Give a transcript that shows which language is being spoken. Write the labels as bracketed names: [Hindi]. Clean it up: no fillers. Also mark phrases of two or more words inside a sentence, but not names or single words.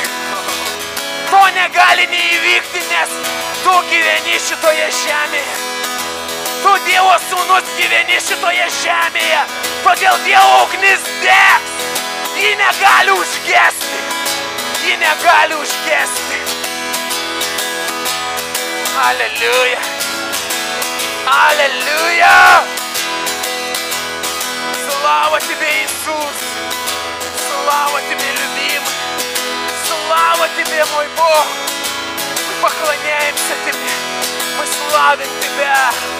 [Lithuanian] To negali neįvykti, nes tu gyveni šitoje žemėje. Tu Dievo sūnus gyveni šitoje žemėje. Todėl Dievo ugnis degs. Ji negali užgesti. Ji negali užgesti. [Russian] Аллилуйя. Аллилуйя. Слава Тебе, Иисус. Слава Тебе, любимый. Слава Тебе, мой Бог. Мы поклоняемся Тебе. Мы славим Тебя.